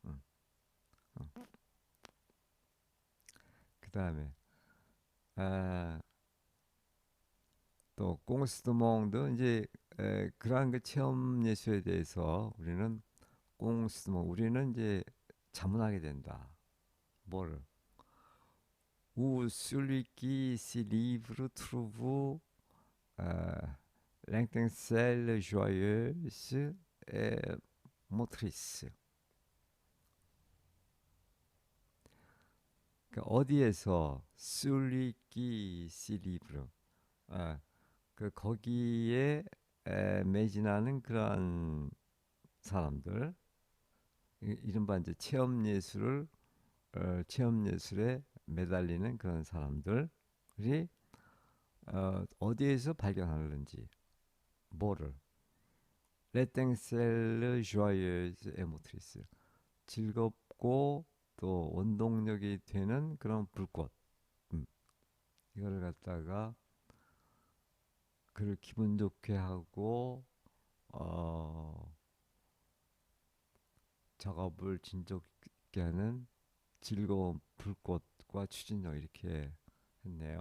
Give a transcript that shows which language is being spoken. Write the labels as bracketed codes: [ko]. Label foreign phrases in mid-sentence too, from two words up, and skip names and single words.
[ko] 그 다음에 또 꽁스드몽도 이제 그러한 그 체험 예술에 대해서 우리는 이제 자문하게 된다. 뭘? [fr] Ou celui qui s'y livre trouve l'intellectuelle joyeuse et motrice. [ko] 그러니까 어디에서 [fr] celui qui s'y livre, [ko] 그 거기에 매진하는 그러한 사람들, 이른바 이제 체험 예술에 매달리는 그런 사람들이 어디에서 발견하는지, 뭐를 [fr] l'étincelle joyeuse et motrice, [ko] 즐겁고 또 원동력이 되는 그런 불꽃, 음, 이거를 갖다가 그를 기분 좋게 하고 어, 작업을 진적게 하는 즐거운 불꽃과 추진력, 이렇게 했네요.